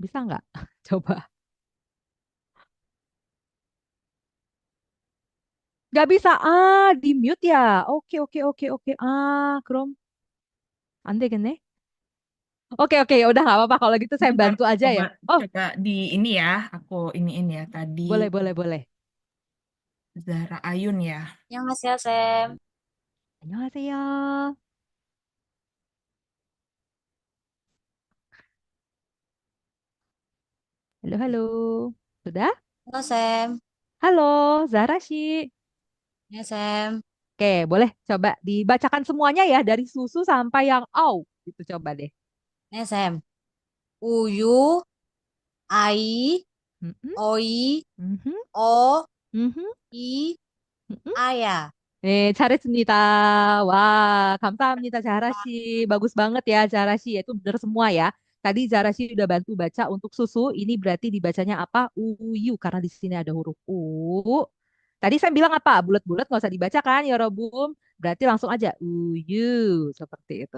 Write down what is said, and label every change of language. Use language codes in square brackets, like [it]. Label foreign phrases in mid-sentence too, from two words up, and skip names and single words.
[id] Bisa nggak? Coba. Nggak bisa. Ah, di mute ya. Oke, oke, oke, oke. Ah, Chrome. Ande gini. Oke, oke. Ya udah nggak apa-apa. Kalau gitu saya Bentar, bantu aja coba ya. Oh, coba di ini ya, aku ini ya tadi boleh, boleh, boleh. Zahra Ayun ya. [ko] 안녕하세요, 쌤. 안녕하세요. [id] Halo, halo. Sudah? Halo, 쌤. Halo, Zara sih. [ko] 네, 쌤. [id] Oke, boleh coba dibacakan semuanya ya dari susu sampai yang au. Gitu coba deh. [ko] 네, 쌤. 우유, 아이, Mhm, 어이, mhm, 어, mhm, 이, mhm. 아야. 네, 잘했습니다. Wah, 감사합니다, [id] Zara sih. Bagus banget ya, Zara sih. Itu benar semua ya. Tadi Zara sih udah bantu baca untuk susu. Ini berarti dibacanya apa? Uyu, karena di sini ada huruf U. Tadi saya bilang apa? Bulat-bulat nggak usah dibaca kan, ya Robum? Berarti langsung aja uyu, seperti itu.